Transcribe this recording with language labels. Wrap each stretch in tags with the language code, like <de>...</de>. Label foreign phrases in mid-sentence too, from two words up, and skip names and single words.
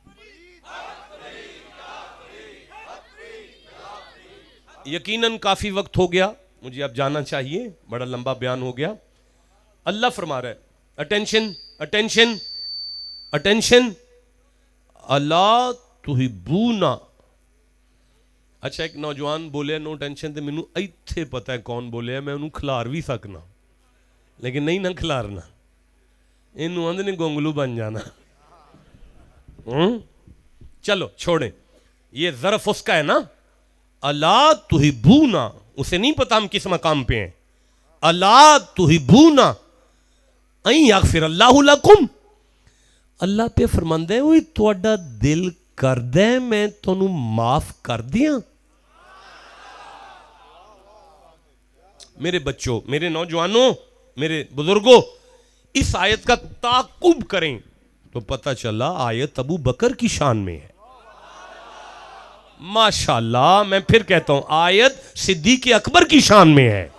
<ur>یقیناً کافی وقت ہو گیا, مجھے اب جانا چاہیے, بڑا لمبا بیان ہو گیا. اللہ فرما رہا ہے</ur> <en>attention attention attention,</en> <ar>الا تحبون.</ar> <ur>اچھا ایک نوجوان بولے</ur> <en>no tension,</en> <pa>تے مینوں ایتھے پتہ ہے کون بولے, میں انہوں کھلار بھی سکنا لیکن نہیں نہ کھلارنا, انہوں اندر نے گونگلو بن جانا.</pa> <ur>چلو چھوڑیں, یہ ظرف اس کا ہے نا,</ur> <ar>الا تحبون,</ar> <ur>اسے نہیں پتا ہم کس مقام پہ ہیں.</ur> <ar>الا تحبون ان یغفر اللہ لکم,</ar> <pa>اللہ پہ فرماندا ہے اوئے تہاڈا دل کردا ہے میں تانوں معاف کر دیاں.</pa> <ur>میرے بچوں, میرے نوجوانوں, میرے بزرگوں, اس آیت کا تعاقب کریں تو پتہ چلا آیت ابو بکر کی شان میں ہے. ماشاءاللہ, میں پھر کہتا ہوں آیت صدیق اکبر کی شان میں ہے.</ur>